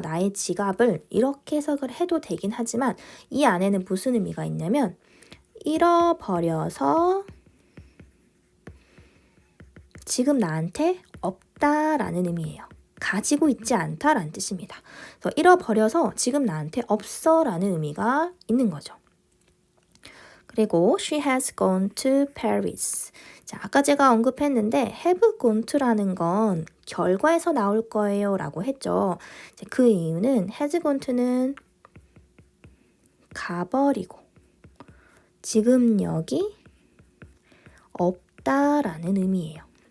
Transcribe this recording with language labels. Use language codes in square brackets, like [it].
[ko] 나의 지갑을 이렇게 해석을 해도 되긴 하지만 이 안에는 무슨 의미가 있냐면 잃어버려서 지금 나한테 없다라는 의미예요. 가지고 있지 않다라는 뜻입니다. 그래서 잃어버려서 지금 나한테 없어라는 의미가 있는 거죠. 그리고 [en] she has gone to Paris. [ko] 자, 아까 제가 언급했는데 have gone to라는 건 결과에서 나올 거예요 라고 했죠. 그 이유는 has gone to는 가버리고 지금 여기 없다라는 의미예요.